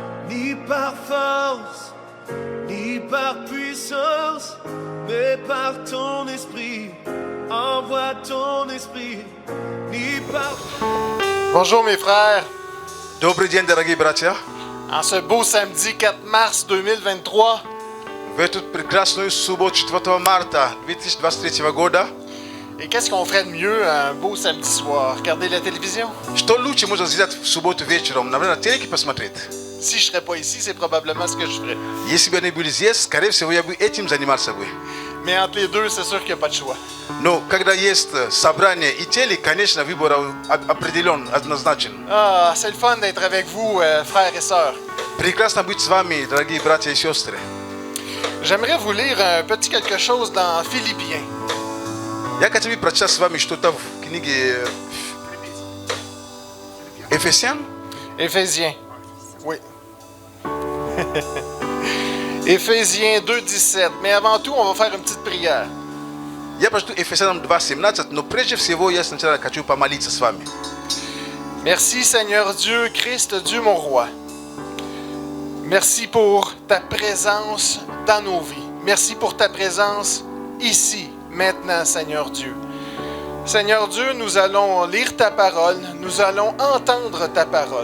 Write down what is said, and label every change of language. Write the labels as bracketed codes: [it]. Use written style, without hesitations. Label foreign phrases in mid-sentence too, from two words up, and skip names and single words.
[fr] ni par force, ni par puissance, mais par ton esprit. Envoie ton esprit, ni par... Bonjour mes frères. [ru] Добрый день, дорогие братья. [fr] En ce beau samedi 4 mars 2023, [ru] В эту прекрасную субботу 4 марта 2023 года, [fr] et qu'est-ce qu'on ferait de mieux un beau samedi soir? Regarder la télévision? [ru] что лучше можно сделать в субботу вечером? Наверное, телеки посмотреть. [fr] Si je serais pas ici, c'est probablement ce que je ferais. [ru] Если бы они были здесь, скорее всего, я бы этим занимался бы. [fr] Mais entre les deux, c'est sûr qu'il n'y a pas de choix. [ru] Но когда есть собрание и телек, конечно, выбор определен, однозначен. [fr] Ah, c'est le fun d'être avec vous, frères et sœurs. [ru] Прекрасно быть с вами, дорогие братья и сестры. [fr] J'aimerais vous lire un petit quelque chose dans Philippiens. [ru] Я хотел бы прочитать с вами что-то в книге Ефесян. [fr] Éphésiens. Oui. Éphésiens 2:17. Mais avant tout, on va faire une petite prière. [ru] Я прочту Ефесянам 2:17, но прежде всего я сначала хочу помолиться с вами. [fr] Merci Seigneur Dieu, Christ Dieu mon roi. Merci pour ta présence dans nos vies. Merci pour ta présence ici, maintenant, Seigneur Dieu. Seigneur Dieu, nous allons lire ta parole, nous allons entendre ta parole.